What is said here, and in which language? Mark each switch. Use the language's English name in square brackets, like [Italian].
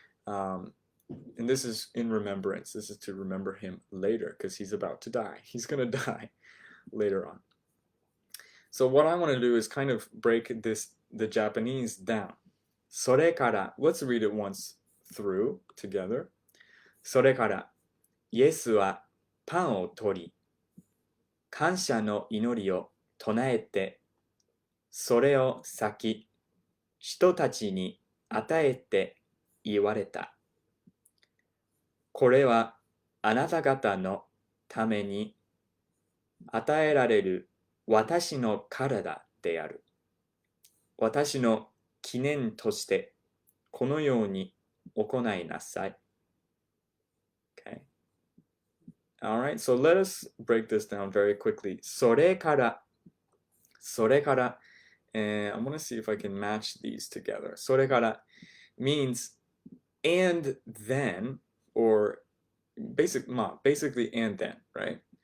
[English] And this is in remembrance. This is to remember him later because he's about to die. He's going to die later on. So what I want to do is kind of break the Japanese down. それから let's read it once through together. [Japanese] それからイエスはパンを取り、感謝の祈りを唱えて、それを裂き、人たちに与えて言われた。これはあなた方のために与えられる私の体である。私の記念としてこのように行いなさい。 [English] Okay. All right, so let us break this down very quickly. それから、 and I'm going to see if I can match these together. それから means and then, or basically and then, right?